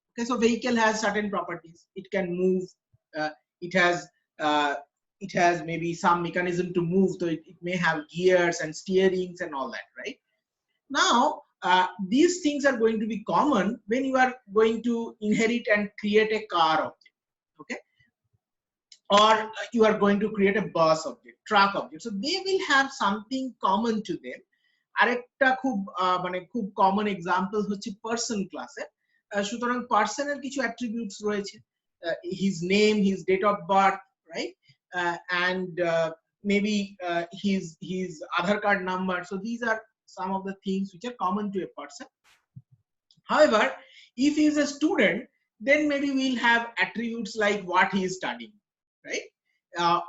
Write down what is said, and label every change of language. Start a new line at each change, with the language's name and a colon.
English: Okay, so vehicle has certain properties. It can move. uh, it has uh, it has maybe some mechanism to move, so it may have gears and steerings and all that, right? Now, these things are going to be common when you are going to inherit and create a car object. Okay, or you are going to create a bus object, truck object. So they will have something common to them.
Bangla: আরেকটা খুব মানে খুব common example হচ্ছে person ক্লাসের। সুতরাং পার্সনের কিছু attributes রয়েছে,
English: his name, his date of birth, right? And maybe his Aadhaar card number. So these are some of the things which are common to a person. However, if he is a student, then maybe we'll have attributes like what he is studying, right?